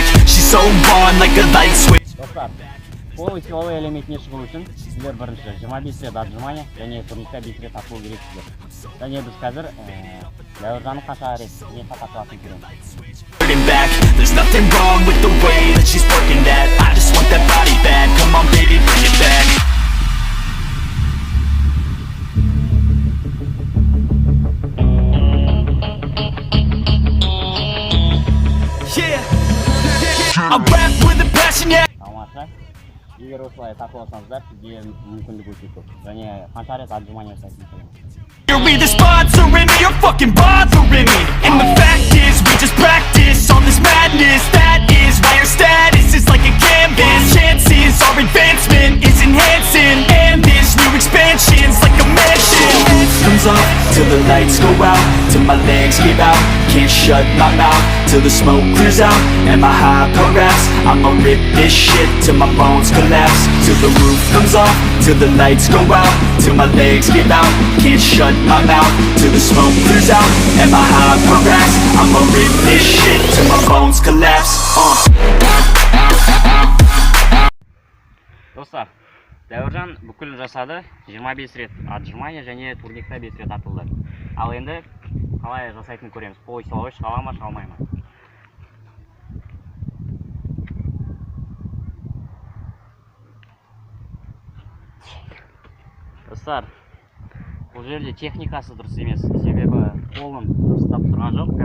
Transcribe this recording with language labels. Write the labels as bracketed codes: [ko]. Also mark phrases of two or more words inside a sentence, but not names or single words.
[en] She's so on like a light switch. [kk] Достар, полусиловой элементіне шығу үшін сіздер бірінші 25 рет отжимания және турникта 5 рет атылу керексіздер. Және біз қазір Дәуіржанның қанша рет атылатынын көреміз. [en] There's nothing wrong with the way that she's working that. I just want that body back. Come on baby, bring it back. Yeah. I rap with a passion, yeah. [kk] Тамаша. Егер осылай тартып алсаңыздар, сізге мүмкіндік өте көп. Және қанша рет отжимания жасайтынын көреміз. [en] You're either sponsoring me or fucking bothering me. And the fact is, we just practice all this madness. That is why your status is like a canvas. Chances our advancement is enhancing, and this new expansion's like a mansion. Comes off till the lights go out, till my legs give out. Can't shut my mouth till the smoke clears out. And my high paragraphs, I'ma rip this shit till my bones collapse. Till the roof comes off, till the lights go out, till my legs give out. Can't shut my mouth till the smoke clears out. And my high paragraphs, I'ma rip this shit till my bones collapse. [kk] Достар, Дәуіржан бүкіл жасады, 25 рет отжимания және турникта 5 рет атылды. Ал енді қалай жасайтынын көреміз. Полусиловой шыға ма, шыға алмай ма? Достар, бұл жерде техникасы дұрыс емес, себебі қолын ұстап тұрған жоқ.